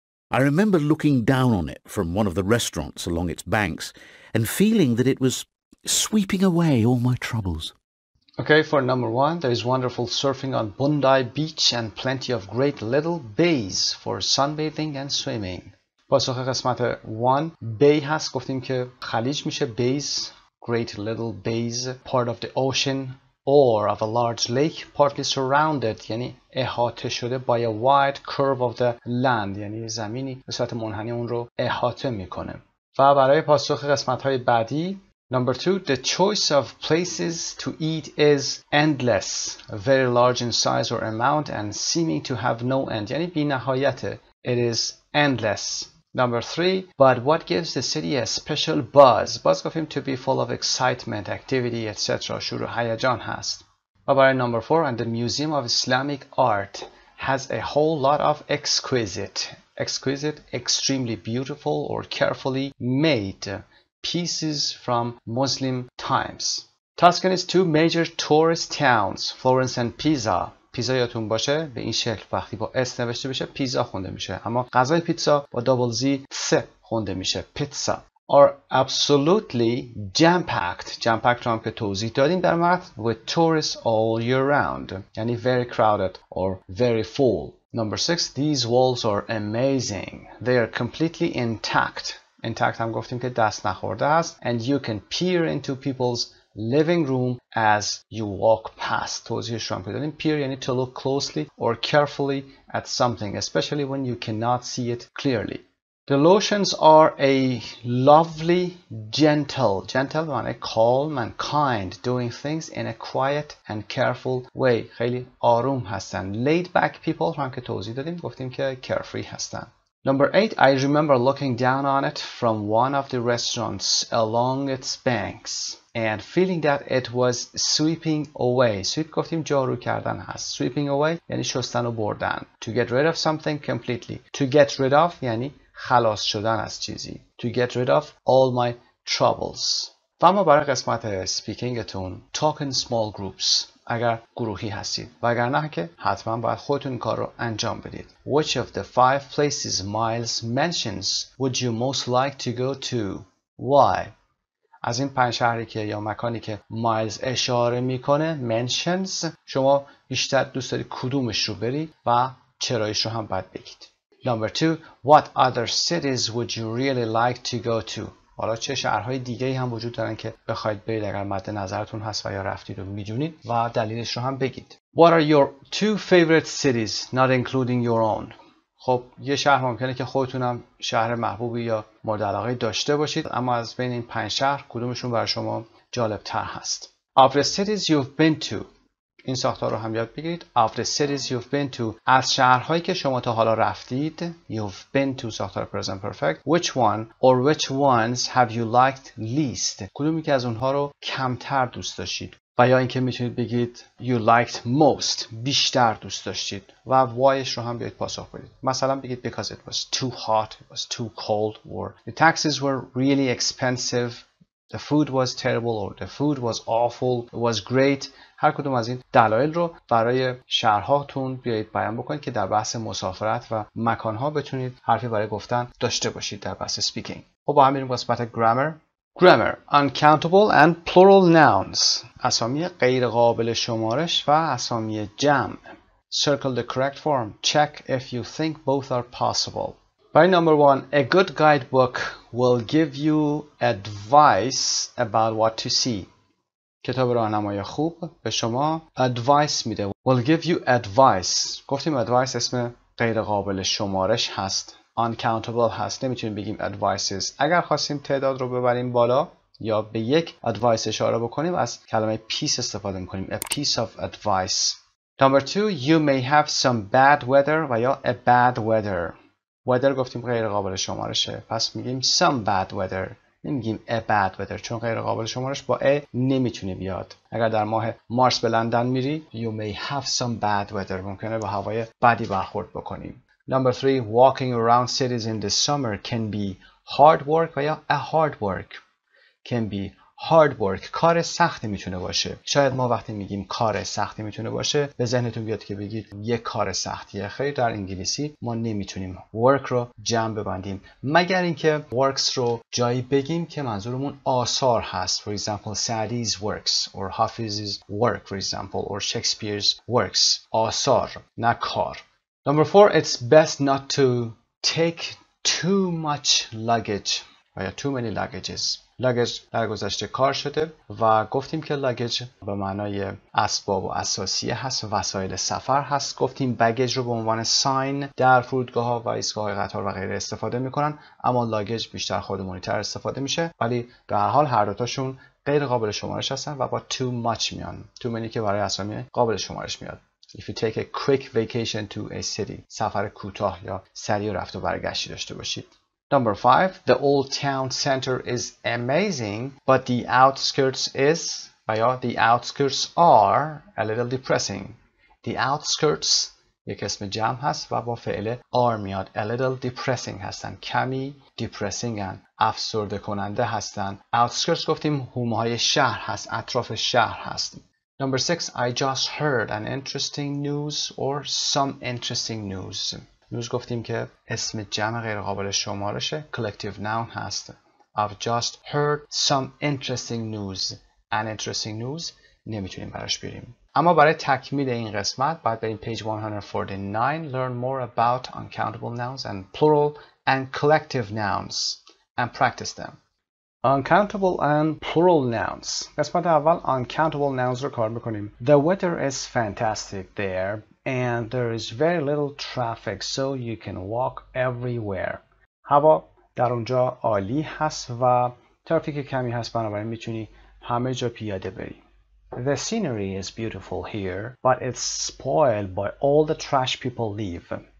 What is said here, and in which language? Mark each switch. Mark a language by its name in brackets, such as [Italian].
[English] I remember looking down on it from one of the restaurants along its banks and feeling that it was sweeping away all my troubles. Okay, for number 1, there is wonderful surfing on Bondi Beach and plenty of great little bays for sunbathing and swimming. [Persian] پاسخ قسمت 1 bay هست، گفتیم که خلیج میشه. [English] bays, great little bays, part of the ocean or of a large lake partly surrounded [Persian] یعنی احاطه شده [English] by a wide curve of the land [Persian] یعنی زمینی به صورت منحنی اون رو احاطه میکنه. و برای پاسخ قسمت های بعدی [English] Number 2, the choice of places to eat is endless, very large in size or amount and seeming to have no end. [Persian] یعنی بی نهایته. [English] It is endless. Number 3, but what gives the city a special buzz? Buzz [Persian] گفتیم [English] to be full of excitement, activity, etc. [Persian] شروع هیجان هست. [English] و برای number 4, and the Museum of Islamic Art has a whole lot of exquisite, extremely beautiful or carefully made pieces from Muslim times. Tuscany's two major tourist towns, Florence and Pisa. [Persian] پیزا یادتون باشه به این شکل وقتی با اس نوشته بشه پیزا خونده میشه، اما غذای پیتزا با دابل زی س خونده میشه، پیتزا. [English] Are absolutely jam-packed. [Persian] jam-packed رو هم که توضیح دادیم در متن. [English] With tourists all year round. [Persian] یعنی [English] very crowded or very full. Number 6, these walls are amazing. They are completely intact. intact [Persian] هم گفتیم که دست نخورده است. [English] And you can peer into people's living room as you walk past. [Persian] توضیحش رو هم بدونیم. [English] Peer یعنی to look closely or carefully at something, especially when you cannot see it clearly. The lotions are a lovely, gentle [Persian] به معنی [English] calm and kind, doing things in a quiet and careful way. [Persian] خیلی آروم هستن. [English] Laid back people [Persian] هم که توضیح دادیم گفتیم که carefree هستن. [English] Number 8, I remember looking down on it from one of the restaurants along its banks and feeling that it was sweeping away. [Persian] Sweep گفتیم جارو کردن هست. [English] Sweeping away [Persian] یعنی شستن و بردن. [English] To get rid of something completely. [Persian] To get rid of یعنی خلاص شدن از چیزی. [English] To get rid of all my troubles. [Persian] و اما برای قسمت سپیکینگتون [English] talk in small groups [Persian] اگر گروهی هستید و اگر نه که حتما باید خودتون این کار رو انجام بدید. [English] Which of the 5 places Miles mentions would you most like to go to? Why? [Persian] از این 5 شهری که یا مکانی که مایلز اشاره میکنه mentions شما بیشتر دوست دارید کدومش رو بری و چرایش رو هم باید بگید. [English] Number 2, what other cities would you really like to go to? [Persian] حالا چه شهرهای دیگه‌ای هم وجود دارن که بخواید برید اگر مد نظرتون هست و یا رفتید و میدونید و دلیلش رو هم بگید. [English] What are your 2 favorite cities not including your own? [Persian] خب یه شهر ممکنه که خودتونم شهر محبوبی یا مورد علاقه داشته باشید اما از بین این 5 شهر کدومشون برای شما جالب تر هست. [English] Of the cities you've been to. [Persian] این ساختار رو هم یاد بگیرید. [English] Of the cities you've been to. [Persian] از شهرهایی که شما تا حالا رفتید. [English] You've been to ساختار present perfect. Which one or which ones have you liked least? [Persian] کدومی که از اونها رو کمتر دوست داشتید. و یا اینکه میتونید بگید [English] you liked most. [Persian] بیشتر دوست داشتید. و whyش رو هم بیاید پاسخ بدید. مثلا بگید [English] because it was too hot, it was too cold, or the taxes were really expensive, the food was terrible, or the food was awful, it was great. [Persian] هر کدوم از این دلایل رو برای شهرهاتون بیایید بیان بکنید که در بحث مسافرت و مکانها بتونید حرفی برای گفتن داشته باشید در بحث سپیکینگ. خب با هم میریم قسمت گرامر. [English] Grammar. Uncountable and plural nouns. [Persian] اسامی غیر قابل شمارش و اسامی جمع. [English] Circle the correct form. Check if you think both are possible. By number 1, a good guidebook will give you advice about what to see. [Persian] کتاب راهنمای خوب به شما advice میده. [English] Will give you advice. [Persian] گفتیم advice اسم غیر قابل شمارش هست. [English] Uncountable هست. [Persian] نمیتونیم بگیم advices. اگر خواستیم تعداد رو ببریم بالا یا به یک advice اشاره بکنیم از کلمه piece استفاده میکنیم. [English] A piece of advice. Number 2, you may have some bad weather [Persian] و یا [English] a bad weather. [Persian] weather گفتیم غیر قابل شمارشه. پس میگیم some bad weather. نمیگیم a bad weather چون غیر قابل شمارش با a نمیتونه بیاد. اگر در ماه مارس به لندن میری [English] you may have some bad weather [Persian] ممکنه با هوای بدی برخورد بکنیم. [English] Number 3, walking around cities in the summer can be hard work [Persian] و یا [English] a hard work. Can be hard work. [Persian] کار سختی میتونه باشه. شاید ما وقتی میگیم کار سختی میتونه باشه به ذهنتون بیاد که بگید یک کار سختیه. خیلی در انگلیسی ما نمیتونیم work رو جمع ببندیم مگر اینکه works رو جایی بگیم که منظورمون آثار هست. [English] For example, Sa'di's works or Hafiz's work for example or Shakespeare's works. [Persian] آثار نه کار. [English] Number 4, it's best not to take too much luggage [Persian] و یا [English] too many luggages. [Persian] luggage در گذشته کار شده و گفتیم که luggage به معنای اسباب و اساسیه هست و وسایل سفر هست. گفتیم baggage رو به عنوان sign در فرودگاه ها و ایستگاه قطار و غیره استفاده میکنن اما luggage بیشتر خودمونی‌تر استفاده میشه ولی به هر حال هر دوتاشون غیر قابل شمارش هستن و با too much میان. too many که برای اسامی قابل شمارش میاد. [English] If you take a quick vacation to a city [Persian] سفر کوتاه یا سریع رفت و برگشتی داشته باشید. [English] Number 5, the old town center is amazing, but the outskirts is, یا the outskirts are a little depressing. [Persian] The outskirts یک اسم جمع هست و با فعل are میاد. [English] A little depressing هستن. [Persian] کمی depressing هستن. افسرده کننده هستن. Outskirts گفتیم حومه‌های شهر هست. اطراف شهر هست. [English] Number 6, I just heard an interesting news or some interesting news. [Persian] news گفتیم که اسم جمع غیر قابل شمارشه. [English] collective noun هست. I've just heard some interesting news. [Persian] an interesting news نمیتونیم براش بریم. اما برای تکمیل این قسمت باید بریم page 149. [English] Learn more about uncountable nouns and plural and collective nouns and practice them. uncountable and plural nouns. [Persian] قسمت اول uncountable nouns رو کار میکنیم. [English] The weather is fantastic there and there is very little traffic so you can walk everywhere. [Persian] هوا در اونجا عالی هست و ترافیک کمی هست، بنابراین میتونی همه جا پیاده بری. [English] The scenery is beautiful here but it's spoiled by all the trash people leave.